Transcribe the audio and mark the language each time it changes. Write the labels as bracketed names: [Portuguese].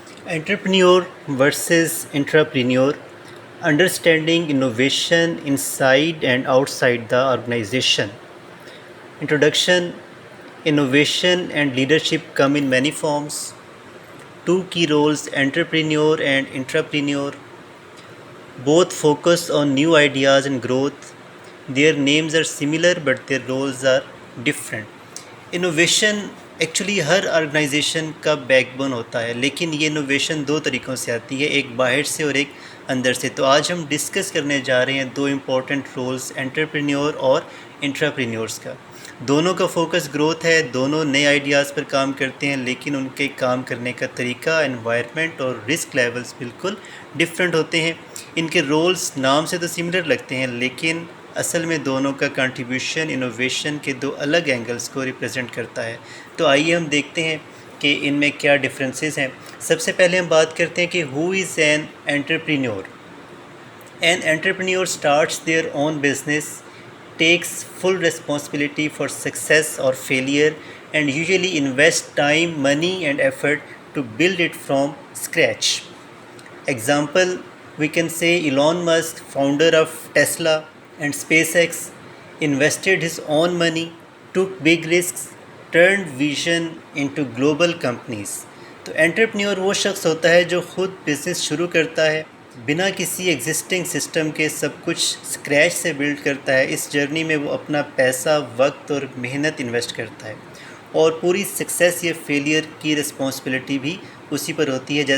[English] Entrepreneur versus intrapreneur, understanding innovation inside and outside the organization. Introduction. Innovation and leadership come in many forms. Two key roles, entrepreneur and intrapreneur, both focus on new ideas and growth. Their names are similar but their roles are different. [Urdu] Innovation actually Hare organization کا back bone ہوتا ہے، لیکن یہ innovation دو طریقوں سے آتی ہے، ایک باہر سے اور ایک اندر سے. تو آج ہم ڈسکس کرنے جا رہے ہیں دو امپورٹنٹ رولز انٹرپرینیور اور انٹراپرینیورس کا. دونوں کا فوکس گروتھ ہے، دونوں نئے آئیڈیاز پر کام کرتے ہیں، لیکن ان کے کام کرنے کا طریقہ، انوائرمنٹ اور رسک لیولز بالکل ڈفرینٹ ہوتے ہیں. ان کے رولز نام سے تو سملر لگتے ہیں، لیکن اصل میں دونوں کا کنٹریبیوشن انوویشن کے دو الگ اینگلز کو ریپرزینٹ کرتا ہے. تو آئیے ہم دیکھتے ہیں کہ ان میں کیا ڈفرینسز ہیں. سب سے پہلے ہم بات کرتے ہیں کہ [English] Who is an entrepreneur. An entrepreneur starts their own business, takes full responsibility for success or failure, and usually invest time, money and effort to build it from scratch. Example, we can say Elon Musk, founder of Tesla and SpaceX, invested his own money, took big risks, turned vision into global companies. [Urdu] تو entrepreneur وہ شخص ہوتا ہے جو خود business شروع کرتا ہے، بنا کسی ایگزسٹنگ سسٹم کے سب کچھ اسکریچ سے بلڈ کرتا ہے. اس جرنی میں وہ اپنا پیسہ، وقت اور محنت انویسٹ کرتا ہے، اور پوری سکسیس یا فیلئر کی رسپانسبلٹی بھی اسی پر ہوتی ہے.